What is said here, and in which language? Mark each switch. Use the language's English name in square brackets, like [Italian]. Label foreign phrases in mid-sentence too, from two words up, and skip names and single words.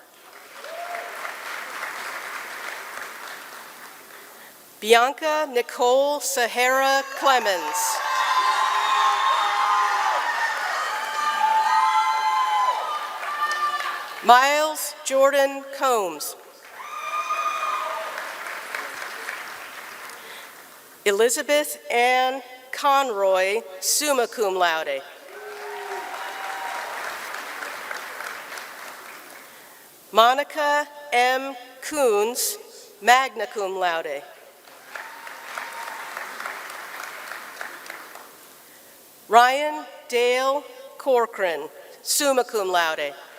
[English] Bianca Nicole Sahara Clemens. Miles Jordan Combs. Elizabeth Ann Conroy, [Latin] summa cum laude. [English] Monica M. Coons, [Latin] magna cum laude. [English] Ryan Dale Corcoran, [Latin] summa cum laude.